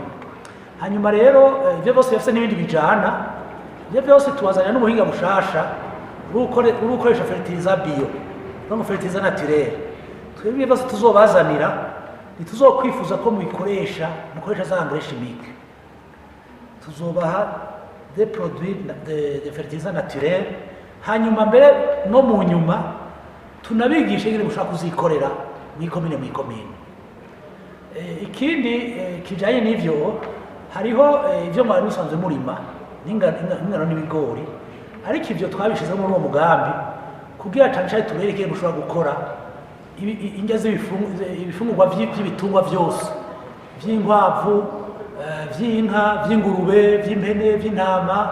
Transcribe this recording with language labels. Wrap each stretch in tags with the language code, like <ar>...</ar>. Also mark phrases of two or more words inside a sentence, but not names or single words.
<rn>Hanyuma rero ivyo byose bifise n'ibindi bijana, ivyo byose tubazanira n'ubuhinga bushasha urukoresha</rn> <fr>fertilizer bio</fr> <rn>no</rn> <fr>fertilizer naturel.</fr> <rn>Twebwe byose tuzobazanira, ntituzokwifuza ko mukoresha za</rn> <fr>engrais chimique. Tuzobaha des produits de fertilizer naturel,</fr> <rn>hanyuma mbere no mu nyuma tunabigisha ingene mushaka kuzikorera mwikomine. Ikindi kijanye n'ivyo, hariho ivyo mwari musanzwe murima n'ingano n'ibigori, ariko ivyo twabishize muri uwo mugambi kugira cyane tubereke mushobora gukora indya ibifungurwa by'ibitungwa byose, by'inkwavu, by'inka, by'ingurube, by'impene, by'intama.</rn>